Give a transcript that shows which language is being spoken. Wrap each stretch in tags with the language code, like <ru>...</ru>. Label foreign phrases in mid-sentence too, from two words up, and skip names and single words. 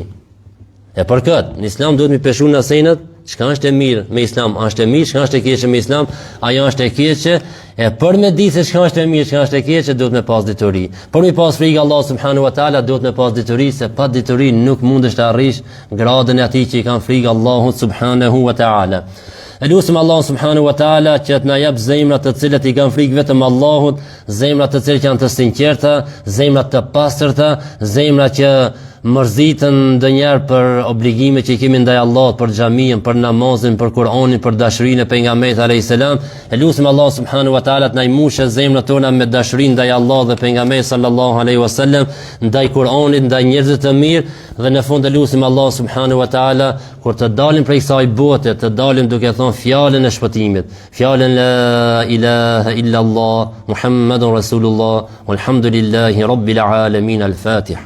<sq>E për këtë, në Islam duhet mi peshu në asenët, çka është e mirë me Islam, është e mirë, çka është e keqe me Islam, ajo është e keqe, e për me ditë se çka është e mirë, çka është e keqe, duhet me pas dituri. Për me pas frikë Allah</sq> <ar>سبحانه وتعالى,</ar> <sq>duhet me pas dituri, se pa dituri nuk mundesh të arrish gradën e atij që i kanë frikë Allahut</sq> <ar>سبحانه وتعالى.</ar> <sq>Elusim Allah</sq> <ar>سبحانه وتعالى</ar> <sq>që të na jap zemrat të cilat i kanë frikë vetëm Allahut, zemrat të cilat janë të sinqerta, zemrat të pastërta, zemrat që mërzitën ndonjëherë për obligimet që i kemi ndaj Allahut, për xhamin, për namazin, për Kur'anin, për dashurinë e pejgamberit</sq> <ar>عليه السلام.</ar> <sq>Elusim Allah</sq> <ar>سبحانه وتعالى</ar> <sq>të na imushë zemrat tona me dashurinë ndaj Allahut dhe pejgamberit</sq> <ar>صلى الله عليه وسلم,</ar> <sq>ndaj Kur'anit, ndaj njerëzve të mirë, dhe në fund elusim Allah</sq> <ar>سبحانه وتعالى</ar> <sq>kur të dalim prej kësaj bote, të dalim duke thënë fjalën e shpëtimit, fjalën</sq> <ar>لا إله إلا الله محمد رسول الله والحمد لله رب العالمين.</ar> <sq>Al-Fatiha.</sq>